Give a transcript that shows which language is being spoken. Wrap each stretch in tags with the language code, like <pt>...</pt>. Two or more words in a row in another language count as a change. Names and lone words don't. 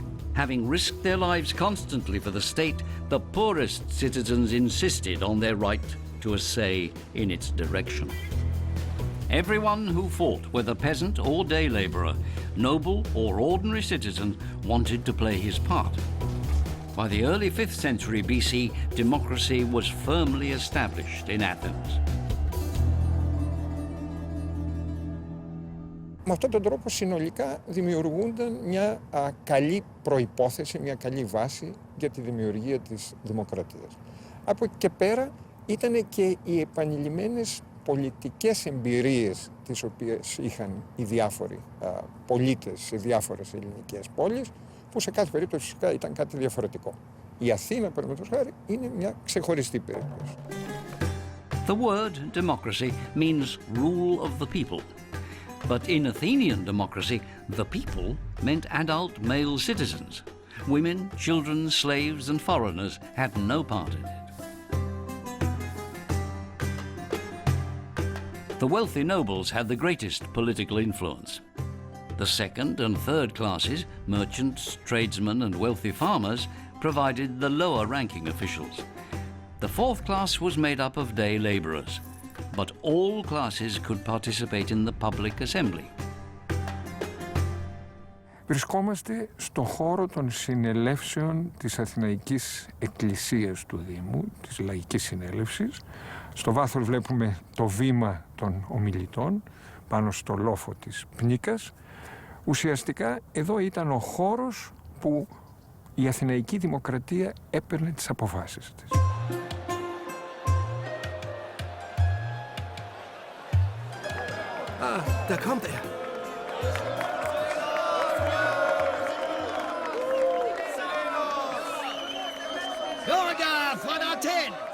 <en>Having risked their lives constantly for the state, the poorest citizens insisted on their right to a say in its direction. Everyone who fought, whether peasant or day laborer, noble or ordinary citizen, wanted to play his part. By the early 5th century BC, democracy was firmly established in Athens.</en> <el>Με αυτόν τον τρόπο συνολικά δημιουργούνταν μια καλή προϋπόθεση, μια καλή βάση για τη δημιουργία της δημοκρατίας. Από εκεί και πέρα ήταν και οι επανειλημμένες πολιτικές εμπειρίες τις οποίες είχαν οι διάφοροι πολίτες σε διάφορες ελληνικές πόλεις, που σε κάθε περίπτωση φυσικά ήταν κάτι διαφορετικό. Η Αθήνα, παραδείγματος χάρη, είναι μια ξεχωριστή περίπτωση.</el> <en>The word democracy means rule of the people. But in Athenian democracy, the people meant adult male citizens. Women, children, slaves and foreigners had no part in it. The wealthy nobles had the greatest political influence. The second and third classes, merchants, tradesmen and wealthy farmers, provided the lower-ranking officials. The fourth class was made up of day labourers, but all classes could participate in the public assembly.</en> <el>Βρισκόμαστε στο χώρο των συνελεύσεων της Αθηναϊκής Εκκλησίας του Δήμου, της Λαϊκής Συνέλευσης. Στο βάθος βλέπουμε το βήμα των ομιλητών πάνω στο λόφο της Πνίκας. Ουσιαστικά εδώ ήταν ο χώρος που η Αθηναϊκή Δημοκρατία έπαιρνε τις αποφάσεις της.</el> <de>Ah, da kommt er. Bürger von Athen!</de>